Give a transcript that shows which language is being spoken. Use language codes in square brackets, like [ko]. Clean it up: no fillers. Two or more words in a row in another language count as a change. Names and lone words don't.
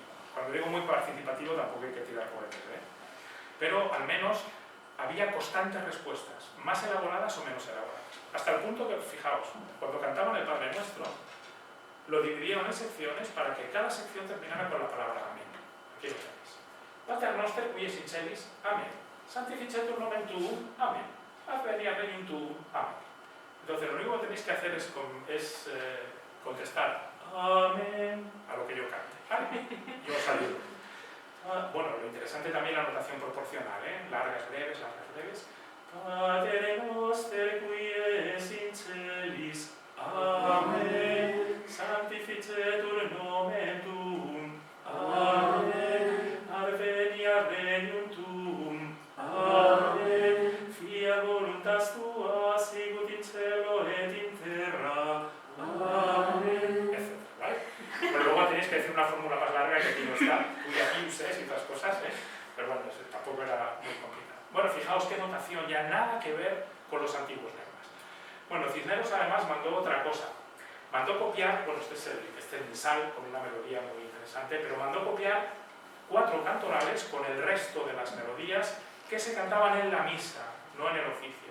[es] Cuando digo muy participativo tampoco hay que tirar cohetes, pero al menos había constantes respuestas, más elaboradas o menos elaboradas. Hasta el punto que, fijaos, cuando cantaban el Padre Nuestro, lo dividieron en secciones para que cada sección terminara con la palabra amén. Aquí lo tenéis. [la] Pater noster qui es in celis, amén. Sanctificetur nomen tuum, amén. Advenia regnum tuum, amén. [es] Entonces lo único que tenéis que hacer es contestar amén a lo que yo cante. ¿Vale? Yo os ayudo. Bueno, lo interesante también la notación proporcional, largas, breves, largas, breves. [la] Pater noster qui es in celis, amén. Sanctificetur nomen tuum, amén. Advenia regnum tuum, amén. Fiat voluntas tua, sicut in cielo et in terra, amén. [es] Etcétera, ¿vale? Pero luego tenéis que decir una fórmula más larga que aquí no está, y aquí uséis y otras cosas, pero bueno, tampoco era muy complicado. Bueno, fijaos qué notación, ya nada que ver con los antiguos lenguas. Bueno, Cisneros además mandó otra cosa. Mandó copiar, bueno, este es el misal con una melodía muy interesante, pero mandó copiar 4 cantorales con el resto de las melodías que se cantaban en la misa, no en el oficio.